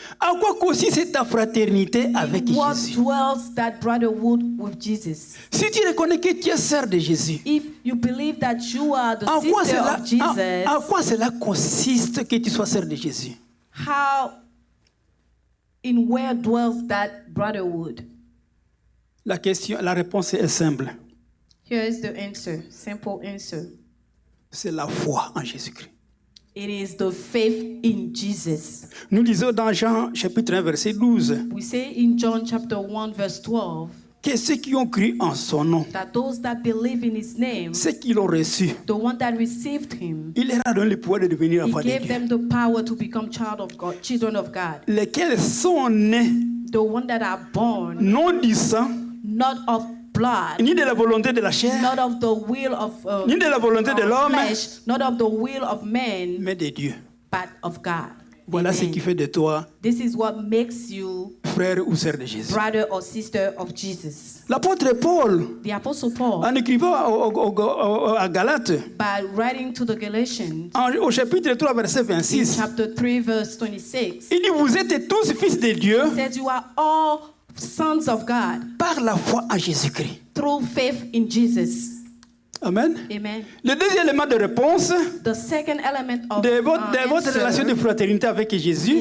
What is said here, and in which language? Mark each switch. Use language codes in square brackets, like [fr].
[fr] En quoi consiste ta fraternité avec [en] In what [fr] Jésus? [en] dwells that brotherhood with Jesus? [fr] Si tu reconnais que tu es sœur de Jésus, [en] If you believe that you are the [fr] en quoi, [en] sister of Jesus, [fr] en quoi cela consiste que tu sois sœur de Jésus? [en] in where dwells that brotherhood? [fr] La réponse est simple. [en] Here is the answer, simple answer. [fr] C'est la foi en Jésus-Christ. [en] It is the faith in Jesus. [fr] Nous lisons dans Jean chapitre 1, verset 12, [en] We say in John chapter 1 verse 12 [fr] que ceux qui ont cru en son nom, [en] that those that believe in his name, [fr] ceux qui l'ont reçu, [en] the one that received him, [fr] il leur a donné le pouvoir de devenir [en] he [fr] enfants de [en] gave [fr] Dieu. [en] them the power to become children of God. [fr] Lesquels sont nés [en] The one that are born [fr] non du sang, [en] not of blood, [fr] ni de la volonté de la chair, [en] not of the will of [fr] ni de la volonté de l'homme, [en] flesh, not of the will of man, [fr] mais de Dieu. [en] but of God. [fr] Voilà ce [en] Amen. [fr] qui fait de toi [en] This is what makes you [fr] frère ou sœur de Jésus. [en] brother or sister of Jesus. [fr] L'apôtre Paul, [en] The Apostle Paul, [fr] en écrivant à Galates, [en] by writing to the Galatians, [fr] au chapitre 3, verset [en] in [fr] 26, [en] chapter 3, verse 26, [fr] il dit, vous êtes tous fils de Dieu [en] says you are all sons of God [fr] par la foi en Jésus-Christ. [en] through faith in Jesus. [fr] Amen. [en] Amen. [fr] Le deuxième élément de réponse [en] The second element of [fr] de votre [en] answer [fr] relation de fraternité avec Jésus,